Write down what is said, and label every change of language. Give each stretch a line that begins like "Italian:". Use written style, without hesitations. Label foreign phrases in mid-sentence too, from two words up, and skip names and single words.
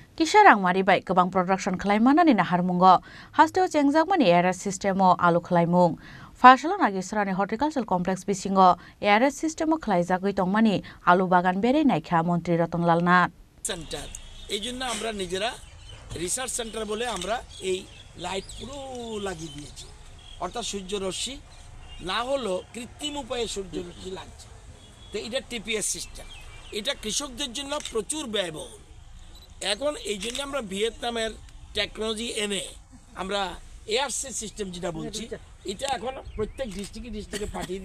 Kok Borok: Kisha rangmari bai kebang production khlaimanani na harmungo hasteo chengjagmani ARS systemo alu khlaimung Fashalon agisrani
English: horticultural complex
Kok Borok: bisingo ARS systemo khlaijagoi tongmani alu bagan bere naikha মন্ত্রী রতনলাল নাথ
Bangla: সেন্টার এইজন্য আমরা নিজেরা
English: research center
Bangla: বলে আমরা এই লাইট পুরো লাগিয়ে দিয়েছি অর্থাৎ সূর্য রশ্মি না হলো কৃত্রিম উপায়ে সূর্য রশ্মি লাগছে তো এটা
English: TPS system
Bangla: এটা কৃষকদের জন্য প্রচুর ব্যয়বহুল এখন এই জন্য আমরা ভিয়েতনামের টেকনোলজি এনে আমরা
English: ARC system
Bangla: যেটা বলছি এটা এখন প্রত্যেক ডিস্ট্রিক্টে পাঠিয়ে